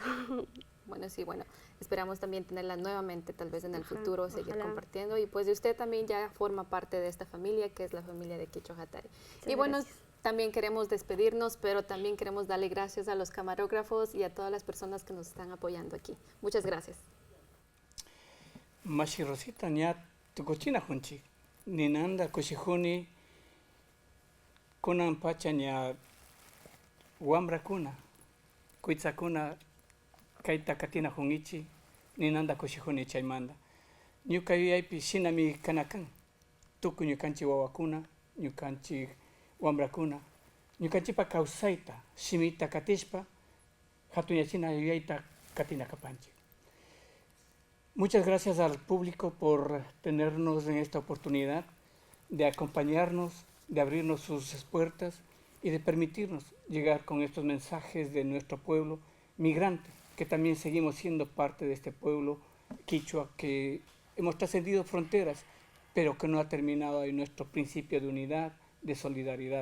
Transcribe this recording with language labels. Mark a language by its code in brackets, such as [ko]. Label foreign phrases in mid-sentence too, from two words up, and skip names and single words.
[es] Bueno, sí, bueno, esperamos también tenerla nuevamente, tal vez en el futuro, seguir compartiendo, y pues usted también ya forma parte de esta familia, que es la familia de Quichua Hatari. Y bueno, gracias. También queremos despedirnos, pero también queremos darle gracias a los camarógrafos y a todas las personas que nos están apoyando aquí. Muchas gracias. [qu] Mashi Rosita, ña tukuchina junchi, ninanda kushihuni, kunan pacha ña wambra kuna, kuitza kuna, kaita katina jungichi, ninanda kushihuni chaymanda. Ñuka yuyaypi shinami kanakan, tuku ñukanchi wawakuna, ñukanchi wambrakuna, ñukanchipa kawsayta, shimita katishpa, hatuñachina yuyayta katina kapanchi. [es] Muchas gracias al público por tenernos en esta oportunidad de acompañarnos, de abrirnos sus puertas y de permitirnos llegar con estos mensajes de nuestro pueblo migrante, que también seguimos siendo parte de este pueblo quichua, que hemos trascendido fronteras, pero que no ha terminado en nuestro principio de unidad, de solidaridad.